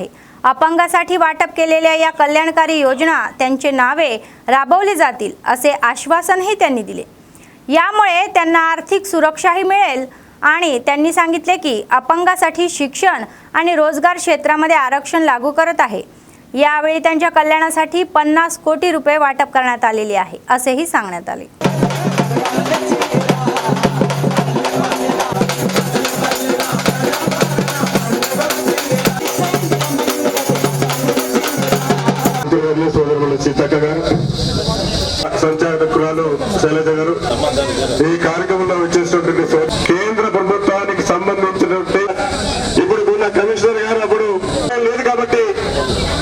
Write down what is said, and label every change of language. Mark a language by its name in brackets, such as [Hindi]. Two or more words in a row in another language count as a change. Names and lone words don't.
[Marathi] अपंगासाठी वाटप केलेल्या या कल्याणकारी योजना त्यांचे नावे राबवली जातील, असे आश्वासनही त्यांनी दिले। यामुळे त्यांना आर्थिक सुरक्षाही मिळेल आणि त्यांनी सांगितले की अपंगासाठी शिक्षण आणि रोजगार क्षेत्रामध्ये आरक्षण लागू करत आहे। यावेळी त्यांच्या कल्याणासाठी 50 कोटी रुपये वाटप करण्यात आलेले आहे, असेही सांगण्यात आले। [Telugu] సంచాలకురాలు శైలజ గారు ఈ కార్యక్రమంలో వచ్చేసినటువంటి కేంద్ర ప్రభుత్వానికి సంబంధించినటువంటి ఇప్పుడు ఉన్న కమిషనర్ గారు అప్పుడు లేదు కాబట్టి